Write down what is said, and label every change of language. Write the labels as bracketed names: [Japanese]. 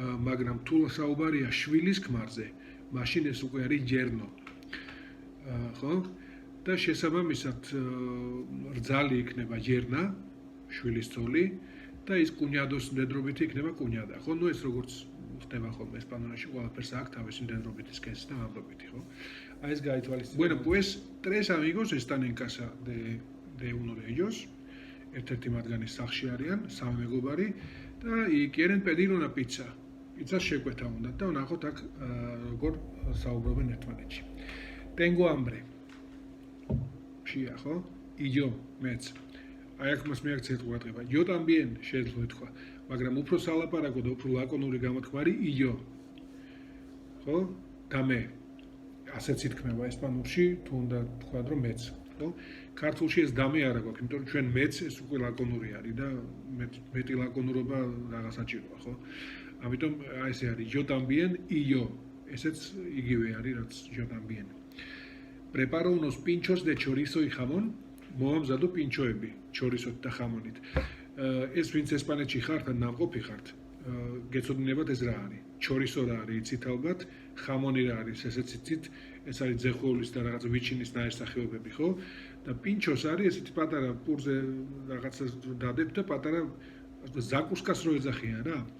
[Georgian] მაგრამ თუ საუბარია შვილის ქმარზე, მაშინ ეს უკვე არის ჯერნო. ხო? და შესაბამისად რძალი იქნება ჯერნა, შვილის ცოლი და ის კუნიადოს მდედრობით იქნება კუნიადა. ხო, ну ეს როგორც ხდება ხოლმე ესპანურში ყველაფერს აქვს თავისი მდედრობითი სქესი და ამბობითი, ხო? აი ეს გაითვალისწინეთ. [Spanish] Bueno, pues 3 amigos están en casa de uno de ellos. [Georgian] ერთ-ერთი მათგანის სახლში არიან, სამი მეგობარი და [Spanish] quieren pedir una pizza. [Georgian] Pizza შეკვეთა უნდა და ნახოთ აქ როგორ საუბრობენ ერთმანეთში. [Spanish] Tengo hambre. [Georgian] შია, ხო? [Spanish] Y yo, [Georgian] მეც. აი აქ მას მიაქცევთ ყურადღება. [Spanish] Yo también [Georgian] შეიძლება თქვა, მაგრამ უფრო სალაპარაკო და უფრო ლაკონური გამოთქმარი [Spanish] y yo. [Georgian] ხო? და მე. ასეც ითქმება ესპანურში, თუ უნდა თქვა რომ მეც. ხო? ქართულში ეს დამე არ აქვს, იმიტომ რომ ჩვენ მეც ეს უკვე ლაკონური არის და მეტი ლაკონურობა რაღაც საჭიროა, ხო? ამიტომ აი ესე არის [Spanish] yo también y yo. [Georgian] ესეც იგივე არის, რაც [Spanish] yo también. Preparo unos pinchos de chorizo y jamón. [Georgian] მოამზადო პინჩოები, ჩორისოთ და ხამონით. ეს ვინც ესპანეთში ხართ ან ნამყოფი ხართ, გეცოდინებათ ეს რა არის. ჩორისო რა არის, იცით ალბათ, ხამონი რა არის, ესეც იცით, ეს არის ძეხულის და რაღაც ვიჩინის ნაირსახეობები, ხო? და პინჩოს არის ესეთი პატარა პურზე რაღაცა დადებ და პატარა ზაკუსკას რო ეძახიან რა.